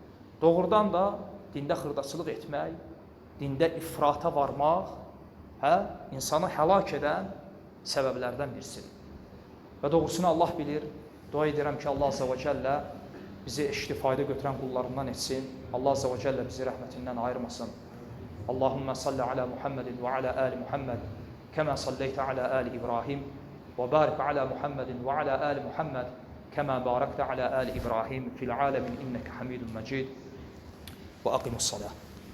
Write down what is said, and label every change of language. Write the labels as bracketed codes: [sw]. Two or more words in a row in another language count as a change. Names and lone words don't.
[az] Doğrudan da dində xırdaçılıq etmək, dində ifrata varmaq, insanı həlak edən səbəblərdən birisidir. Və doğrusunu Allah bilir. Dua edirəm ki, [ar] الله عز وجل [az] bizi eşitli fayda götürən qullarından etsin. [ar] الله عز وجل [az] bizi rəhmətindən ayırmasın. [ar] اللهم صل على محمد وعلى آل محمد كما صليت على آل إبراهيم وبارك على محمد وعلى آل محمد كما باركت على آل إبراهيم في العالمين إنك حميد مجيد وأقيموا الصلاة.